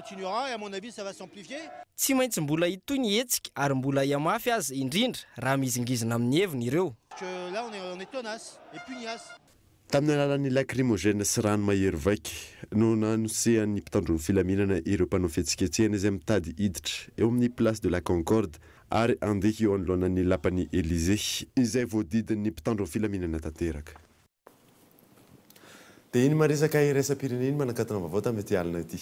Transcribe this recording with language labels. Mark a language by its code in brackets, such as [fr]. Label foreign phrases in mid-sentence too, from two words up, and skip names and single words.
[mg] Tsy maintsy mbola hitoy ny hetsika ary mbola hiamafy azy indrindra raha mizingizina amin'ny heviny ireo. Tamin'ny alalan'ny lacrymogène sy rano mahery vaika no nanosehan'ny mpitandron'ny filaminana ireo mpanao fihetsiketsehana izay mitady hiditra eo amin'ny place de la Concorde ary andeha eo anoloanan'ny lapan'ny Élysée izay voadidin'ny mpitandron'ny filaminana tanteraka. Dia iny maresaka iraisam-pirenena manakatona vaovao tamin'ny ity alina ity.